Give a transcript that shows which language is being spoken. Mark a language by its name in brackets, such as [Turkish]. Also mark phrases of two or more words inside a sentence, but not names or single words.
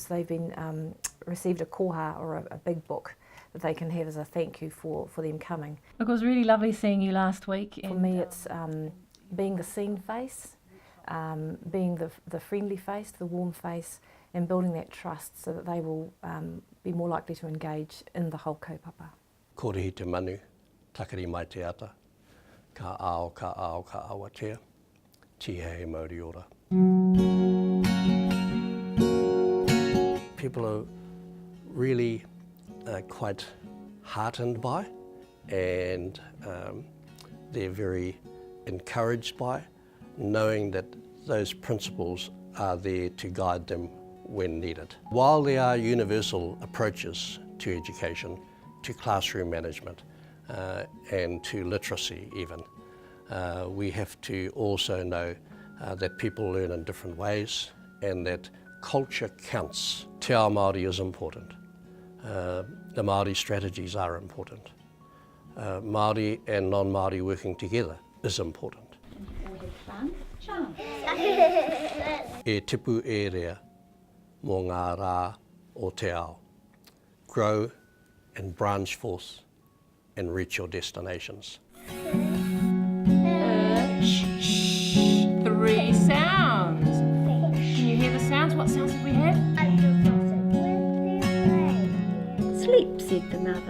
[English] They've been received a koha or a big book that they can have as a thank you for them coming. Look, it was really lovely seeing you last week. For me, it's being the seen face, being the friendly face, the warm face, and building that trust so that they will be more likely to engage in the whole kaupapa. [Māori] Kōrehi te manu, takari mai te ata, ka ao, ka awatea. [English] People are really quite heartened by, and they're very encouraged by, knowing that those principles are there to guide them when needed. While there are universal approaches to education, to classroom management, and to literacy even, we have to also know that people learn in different ways and that culture counts. [Māori] Te ao Māori [English] is important. The Māori strategies are important. Māori and non-Māori working together is important. [Māori] E tipu e rea mō ngā rā o te ao. [English] Grow and branch forth and reach your destinations. 3 sounds. Can you hear the sounds? What sounds did we have? Sleep, said the mother.